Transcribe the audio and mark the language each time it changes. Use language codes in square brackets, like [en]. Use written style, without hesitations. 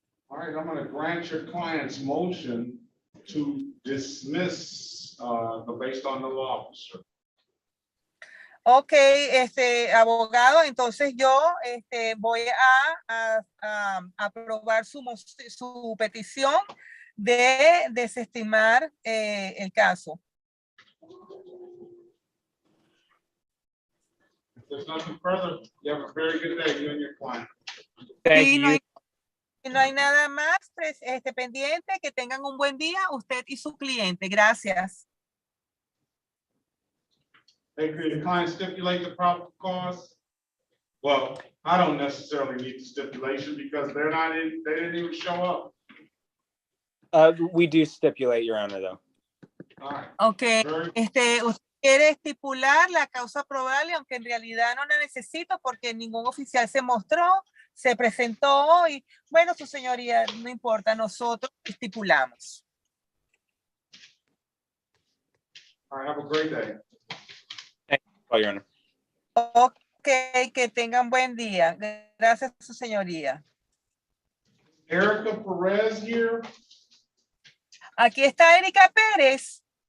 [en] All right, I'm going to grant your client's motion to dismiss based on the law, officer. [es] Ok, abogado, entonces yo voy a aprobar su petición de desestimar el caso. [en] If there's nothing further, you have a very good day, you and your client. Thank [es] Sí, [en] you. [es] no hay nada más pendiente. Que tengan un buen día, usted y su cliente. Gracias. [en] Hey, could the client stipulate the probable cause? Well, I don't necessarily need the stipulation because they didn't even show up. We do stipulate, Your Honor, though. All right. [es] Ok, usted quiere estipular la causa probable, aunque en realidad no la necesito porque ningún oficial se mostró, se presentó hoy. Bueno, su señoría, no importa, nosotros estipulamos. [en] All right, have a great day. Oh, Your Honor. [es] Ok, que tengan buen día. Gracias, su señoría. [en] Erica Perez here. [es] Aquí está Erika Pérez.